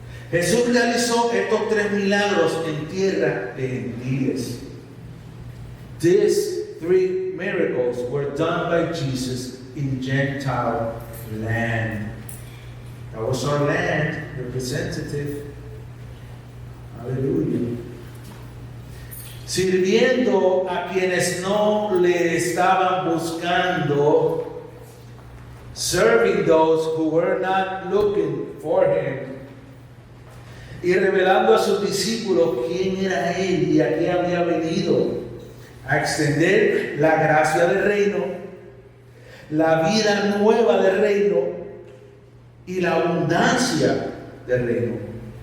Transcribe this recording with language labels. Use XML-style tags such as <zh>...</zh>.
<es>Jesús realizó estos 3 milagros en tierra de gentiles.</es> <en>These 3 miracles were done by Jesus in Gentile land. That was our land representative. Hallelujah.</en> <es>Sirviendo a quienes no le estaban buscando,</es> <en>serving those who were not looking for him,</en> <es>y revelando a sus discípulos quién era él y a qué había venido, a extender la gracia del reino, la vida nueva del reino y la abundancia del reino.</es>